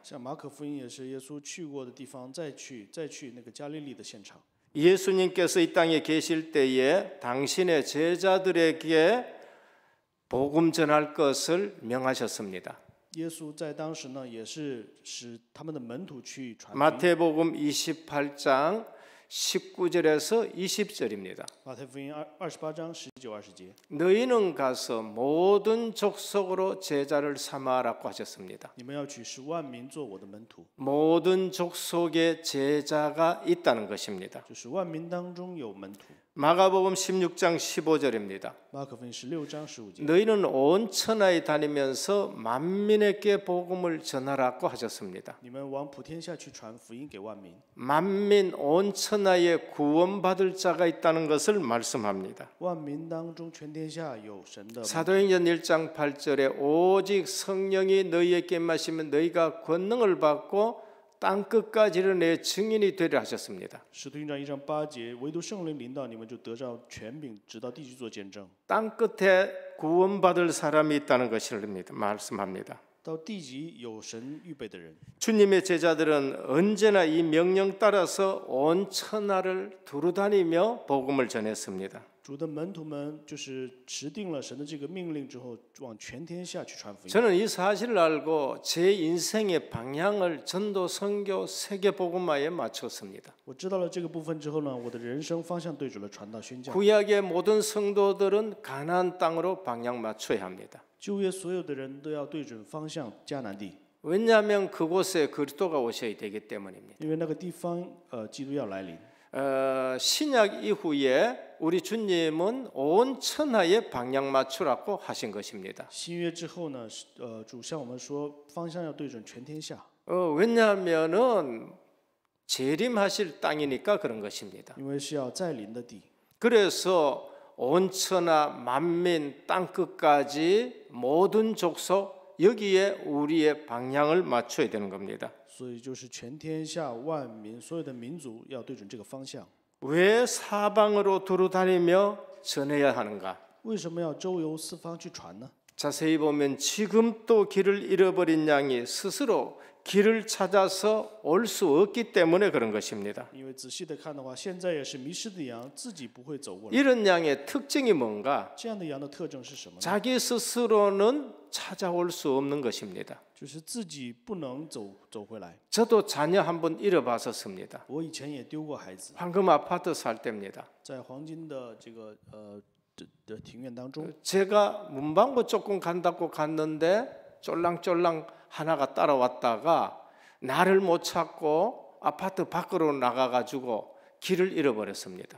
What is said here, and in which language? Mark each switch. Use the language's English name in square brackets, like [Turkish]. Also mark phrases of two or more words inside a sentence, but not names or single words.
[Chinese] 像马可福音也是耶稣去过的地方，再去那个加利利的现场。 [Korean] 예수님께서 이 땅에 계실 때에 당신의 제자들에게 복음 전할 것을 명하셨습니다. [Chinese] 耶稣在当时呢，也是使他们的门徒去传福音。 [Korean] 마태복음 28장 19절에서 20절입니다. [Chinese] 马太福音28章19、20节， [Korean] 너희는 가서 모든 족속으로 제자를 삼아라고 하셨습니다. [Chinese] 你们要去使万民做我的门徒， [Korean] 모든 족속에 제자가 있다는 것입니다. [Chinese] 就是万民当中有门徒。 [Korean] 마가복음 16장 15절입니다. [Chinese] 马可福音16章15节， [Korean] 너희는 온 천하에 다니면서 만민에게 복음을 전하라고 하셨습니다. [Chinese] 你们往普天下去传福音给万民。 [Korean] 만민 온 천하에 구원받을 자가 있다는 것을 말씀합니다. [Chinese] 万民当中，全天下有神的门徒。 [Korean] 사도행전 1장 8절에 오직 성령이 너희에게 임하시면 너희가 권능을 받고 땅 끝까지를 내 증인이 되리라 하셨습니다. [Chinese] 使徒行传1章8节，唯独圣灵临到你们，就得着权柄，直到地去做见证。 [Korean] 땅 끝에 구원받을 사람이 있다는 것을 말씀합니다. [Chinese] 到地极有神预备的人。 [Korean] 주님의 제자들은 언제나 이 명령 따라서 온 천하를 두루다니며 복음을 전했습니다. [Chinese] 主的门徒们就是持定了神的这个命令之后，往全天下去传福音。 [Korean] 저는 이 사실을 알고 제 인생의 방향을 전도, 선교, 세계 복음화에 맞췄습니다. [Chinese] 我知道了这个部分之后呢，我的人生方向对准了传道宣教。 [Korean] 구약의 모든 성도들은 가나안 땅으로 방향 맞춰야 합니다. [Chinese] 旧约所有的人都要对准方向迦南地， [Korean] 왜냐하면 그곳에 그리스도가 오셔야 되기 때문입니다. [Chinese] 因为那个地方基督要来临。 [Korean] 신약 이후에 우리 주님은 온 천하에 방향 맞추라고 하신 것입니다. [Chinese] 新约之后呢，主向我们说方向要对准全天下， [Korean] 왜냐하면은 재림하실 땅이니까 그런 것입니다. [Chinese] 因为是要再临的地。 [Korean] 그래서 온 천하 만민 땅 끝까지 모든 족속 여기에 우리의 방향을 맞춰야 되는 겁니다. [Chinese] 所以就是全天下万民，所有的民族要对准这个方向。 [Korean] 왜 사방으로 두루다니며 전해야 하는가? [Chinese] 为什么要周游四方去传呢？ [Korean] 자세히 보면 지금 또 길을 잃어버린 양이 스스로 길을 찾아서 올 수 없기 때문에 그런 것입니다. [Chinese] 因为仔细的看的话，现在也是迷失的羊自己不会走过来。 [Korean] 이런 양의 특징이 뭔가? [Chinese] 这样的羊的特征是什么呢？ [Korean] 자기 스스로는 찾아올 수 없는 것입니다. [Chinese] 就是自己不能走回来。 [Korean] 저도 자녀 한번 잃어봤었습니다. [Chinese] 我以前也丢过孩子， [Korean] 황금 아파트 살 때입니다. [Chinese] 在黄金的这个的庭院当中， [Korean] 제가 문방구 조금 간다고 갔는데 쫄랑쫄랑 하나가 따라왔다가 나를 못 찾고 아파트 밖으로 나가가지고 길을 잃어버렸습니다.